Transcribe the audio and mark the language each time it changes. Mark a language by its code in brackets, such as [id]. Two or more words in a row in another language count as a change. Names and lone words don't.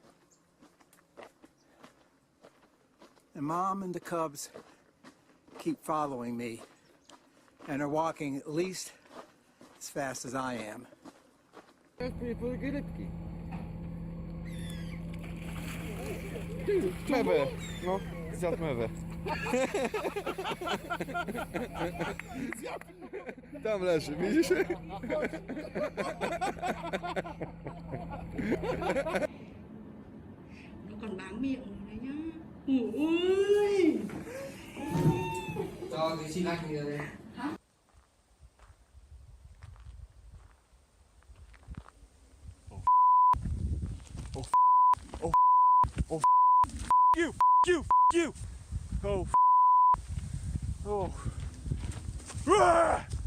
[en] And Mom and the cubs keep following me and are walking at least as fast as I am. Clever. [pl] No, zjadł mewę. Tam leży, widzisz? [vi] Nó còn bám miệng rồi đấy nhá. Ôi. Cho thì xin anh đi. Hả? [en] You! Oh, oh. Ah!